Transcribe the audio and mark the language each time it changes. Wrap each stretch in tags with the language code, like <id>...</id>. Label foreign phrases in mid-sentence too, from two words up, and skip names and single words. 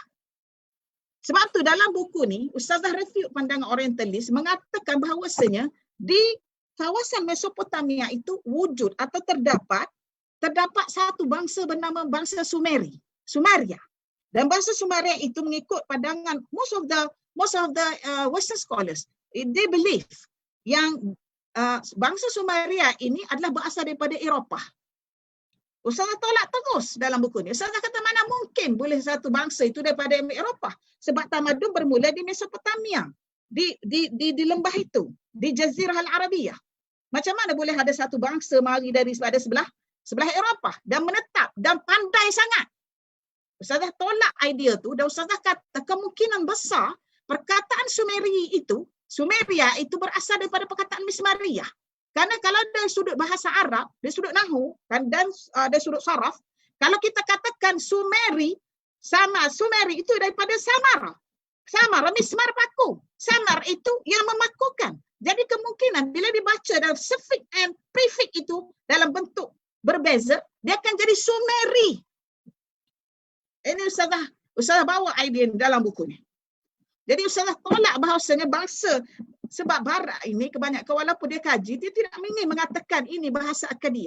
<ms>Sebab tu dalam buku ni Ustazah Refute Pandangan Orientalis mengatakan bahawasanya di kawasan Mesopotamia itu wujud atau terdapat satu bangsa bernama bangsa Sumeria. Dan bangsa Sumeria itu mengikut pandangan</ms> <en>most of the Western scholars, they believe</en> <ms>yang bangsa Sumeria ini adalah berasal daripada Eropah. Ustazah tolak terus dalam buku ni. Ustazah kata mana mungkin boleh satu bangsa itu daripada Eropah, sebab tamadun bermula di Mesopotamia, di lembah itu, di Jazirah Al-Arabiyah. Macam mana boleh ada satu bangsa mari dari sebelah Eropah dan menetap dan pandai sangat? Ustazah tolak idea tu dan Ustazah kata kemungkinan besar perkataan Sumeria itu berasal daripada perkataan Mismariyah. Karena kalau dari sudut bahasa Arab, dari sudut nahwu dan dari sudut saraf, kalau kita katakan Sumeri itu daripada Samara, mismar paku. Samar itu yang memakukan. Jadi kemungkinan bila dibaca dalam</ms> <en>suffix and prefix</en> <ms>itu dalam bentuk berbeza, dia akan jadi Sumeri. Ini Ustazah bawa idea dalam buku ni. Jadi Ustazah tolak bahawasanya bangsa, sebab Barat ini kebanyakan walaupun dia kaji, dia tidak ingin mengatakan ini bahasa Akkadiyah.</ms>